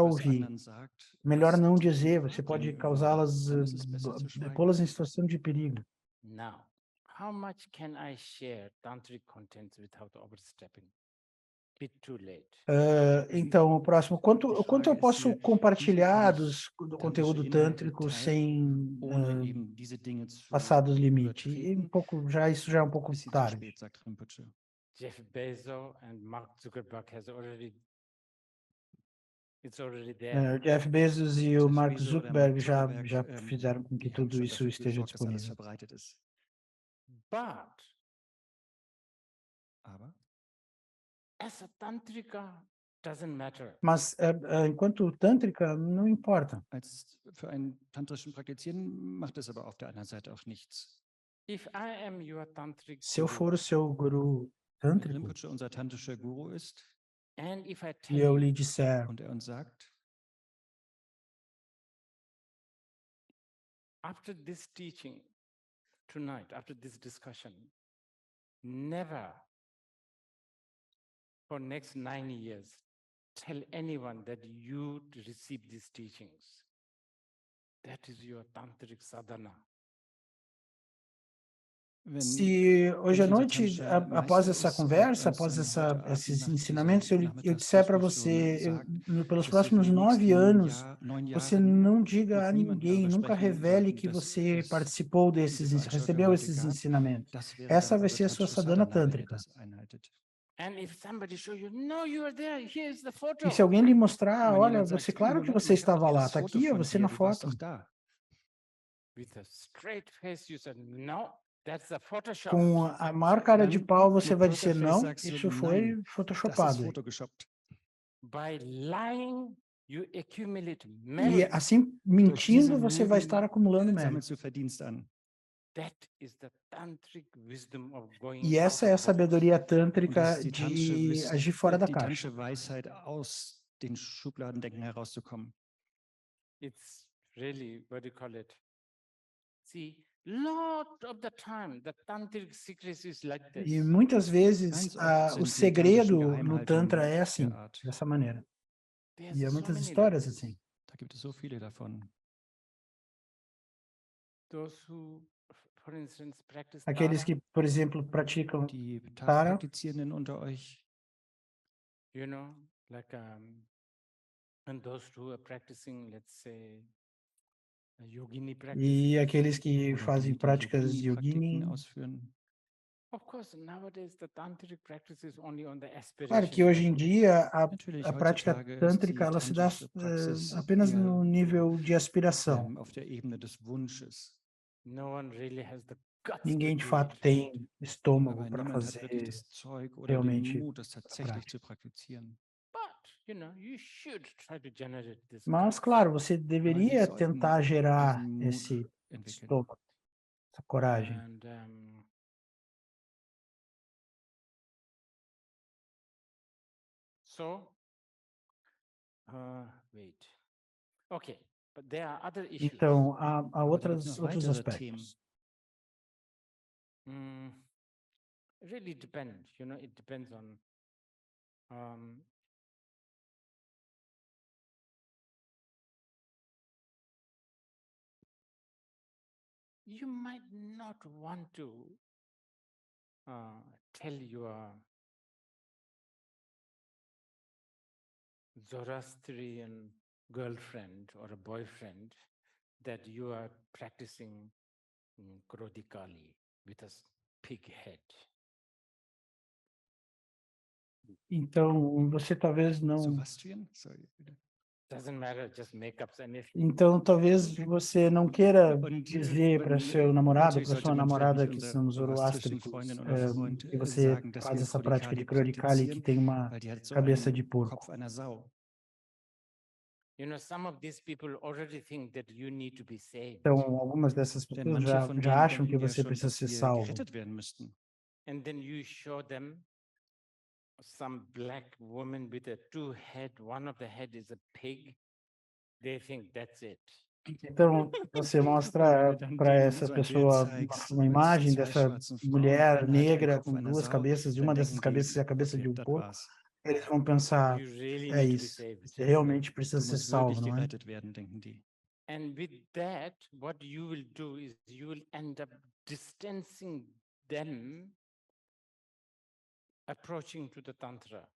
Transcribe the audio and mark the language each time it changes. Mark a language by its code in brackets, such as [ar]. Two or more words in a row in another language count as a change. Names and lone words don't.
[de] irgendetwas [pt] ouvir. [de] anderen sagt, [pt] Melhor [de] was [pt] não [de] die [pt] dizer, [de] in [pt] você [de] Gefahr [pt] pode [de] bringen [pt] causá-las, [de] würde. Dann ist es besser zu schweigen. [pt] pô-las em situação de perigo. [en] Now, how much can I share tantric contents without overstepping? Bit too late. [pt] Então, o próximo, quanto eu [de] Frage [pt] posso [de] ist hier, [pt] compartilhar [de] wie viel kann [pt] do [de] ich [pt] conteúdo [de] tantrische Inhalte [pt] tântrico [de] teilen, [pt] sem [de] ohne eben diese Dinge zu [pt] passar dos limites? E [de] übertreten? [pt] isso já é um pouco [de] Bisschen zu [pt] tarde. [de] spät, sagt Rinpoche. [en] Jeff Bezos and Mark Zuckerberg it's already there. [pt] O Jeff Bezos e o [de] Jeff [pt] Mark [de] Bezos oder [pt] Zuckerberg [de] Mark [pt] já [de] Zuckerberg, [pt] fizeram com que [de] die haben [pt] tudo [de] schon [pt] isso [de] dafür [pt] esteja [de] gesorgt, dass alles [pt] disponível. [de] verbreitet ist. [en] But [de] Aber [en] as a tantrika, doesn't matter. [pt] Mas, enquanto tântrica, não importa. [de] für einen tantrischen Praktizieren macht es aber auf der anderen Seite auch nichts. [en] If I am your tantric [pt] Se eu [en] guru, [pt] for o seu guru [de] Wenn [pt] tântrico [de] Rinpoche unser tantrischer Guru ist [en] and if I [pt] e [en] tell [pt] eu [en] you, [pt] lhe disser, [de] und er uns sagt, [en] after this teaching tonight, after this discussion, never for next 9 years tell anyone that you received these teachings. That is your tantric sadhana. [pt] se hoje à noite, após essa conversa, após esses ensinamentos, eu disser para você, pelos próximos 9 anos, você não diga a ninguém, nunca revele que você participou recebeu esses ensinamentos. Essa vai ser a sua sadhana tântrica. E se alguém lhe mostrar, olha, você, claro que você estava lá, está aqui, você na foto. [en] With a straight face, you said, no, [pt] com a maior cara de pau, você vai dizer não, isso foi photoshopado. [en] By lying, you accumulate [pt] E [en] merit. [pt] assim, mentindo, você vai estar acumulando mérito. [de] sammelst du Verdienst an. [en] That is the tantric wisdom of going [pt] E essa é a [en] out of the box. [pt] sabedoria [de] Und das [pt] tântrica [de] ist die [pt] de agir fora da [de] die [pt] caixa. [de] tantische Weisheit, aus den Schubladendenken herauszukommen. [en] It's really, what do you call it? See, lot of the time, the tantric secrets is like [pt] E [en] this. [pt] muitas vezes [de] Ganz oft [pt] o [de] sind die [pt] segredo [de] tantrischen [pt] no Tantra é [de] Geheimhaltungen [pt] assim, [de] der Art. [pt] dessa maneira. [en] There's [pt] E há [en] so [pt] muitas [en] many like [pt] histórias [en] this. [pt] assim. [de] Da gibt es so viele davon. [en] Those who, for instance, practice [pt] Aqueles [en] Tara, [pt] que, por exemplo, praticam [de] Die [pt] Tara, [de] Tara-Praktizierenden unter euch, [en] you know, like, and those who are practicing, let's say, a yogini practice. [pt] e aqueles que [de] oder [pt] fazem [de] die [pt] práticas [de] Yogini-Praktiken [pt] yogini. [de] ausführen. [en] Of course, nowadays the tantric practice is only on the [pt] Claro [en] aspiration [pt] que hoje em [en] level. [pt] dia [de] Natürlich, [pt] a prática [de] heutzutage ist [pt] tântrica [de] die [pt] ela se dá [de] tantrische Praxis [pt] apenas [de] eher [pt] no nível de aspiração. [de] auf der Ebene des Wunsches. [en] No one really has the guts [pt] Ninguém [en] to [pt] de [en] do [pt] fato [en] it. [pt] tem estômago [de] Aber [pt] para [de] niemand hat wirklich [pt] fazer [de] das Zeug oder den [pt] realmente [de] Mut, das tatsächlich zu praktizieren. [en] But, you know, you should try to generate this [pt] Mas, [en] guts. [pt] claro, você [de] Aber wir [pt] deveria [de] sollten [pt] tentar gerar [de] diesen Mut [pt] esse [de] entwickeln. [pt] estômago, essa coragem. [en] And so, wait. Okay, but there are other issues. [pt] Então, há [de] Aber da gibt's noch [pt] outros [de] weitere Themen. [pt] aspectos. [en] It really depends, you know, it depends on you might not want to tell your Zoroastrian girlfriend or a boyfriend that you are practicing Krodikali with a pig head. [pt] Então, você talvez não. [en] Zoroastrian? Sorry. Doesn't matter, just make up anything. [pt] Então, talvez você não queira [de] Und, [pt] dizer para seu namorado, [de] natürlich [pt] para [de] sollte [pt] sua [de] man vielleicht [pt] namorada [de] nicht [pt] que [de] unserer [pt] são [de] zoroastrischen [pt] zoroástricos, [de] Freundin oder Freund [pt] que você [de] sagen, dass [pt] faz [de] wir [pt] essa prática de [de] Krodikali [pt] Krodikali que [de] praktizieren, [pt] tem uma [de] weil die hat so [pt] cabeça [de] einen [pt] de porco. [de] Kopf einer Sau. [en] You know, some of these people already think that you need to be saved. [pt] Então, algumas dessas [de] Denn [pt] pessoas [de] manche von [pt] já [de] denen [pt] acham que [de] denken ja [pt] você [de] schon, [pt] precisa [de] dass [pt] ser [de] wir [pt] salvo. [de] gerettet werden müssten. [en] And then you show them some black woman with a two head, one of the head is a pig. They think that's it. [pt] Então, você mostra para essa pessoa uma imagem dessa mulher negra com duas cabeças, e uma dessas cabeças é a cabeça de um porco. Eles vão pensar, [en] You really [pt] é [en] need to be [pt] isso, [en] saved. [pt] você realmente precisa [de] Du [pt] ser [de] musst [pt] salvo, [de] wirklich [pt] não é? [de] gerettet werden, denken die. [en] And with that, what you will do is you will end up distancing them approaching to the Tantra.